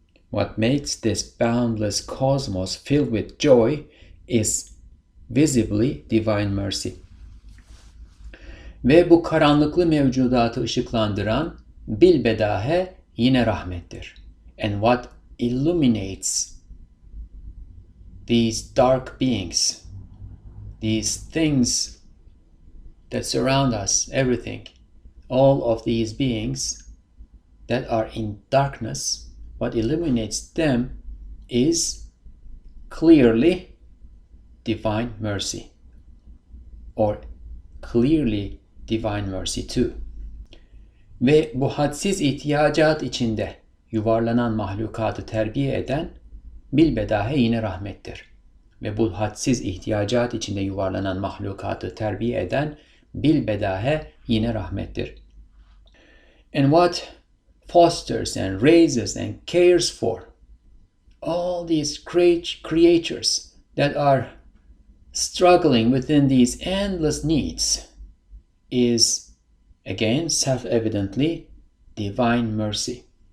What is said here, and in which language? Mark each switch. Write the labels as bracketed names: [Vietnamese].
[English] What makes this boundless cosmos filled with joy is visibly divine mercy. [Turkish] Ve bu karanlıklı mevcudatı ışıklandıran bilbedahe yine rahmettir. [English] And what illuminates these dark beings, these things that surround us, everything, all of these beings that are in darkness, what illuminates them is clearly divine mercy, or clearly divine mercy too. [Turkish] Ve bu hadsiz ihtiyacat içinde yuvarlanan mahlukatı terbiye eden bilbedahe yine rahmettir. Ve bu hadsiz ihtiyacat içinde yuvarlanan mahlukatı terbiye eden bilbedahe yine rahmettir. [English] And what fosters and raises and cares for all these great creatures that are struggling within these endless needs is, again, self-evidently, divine mercy.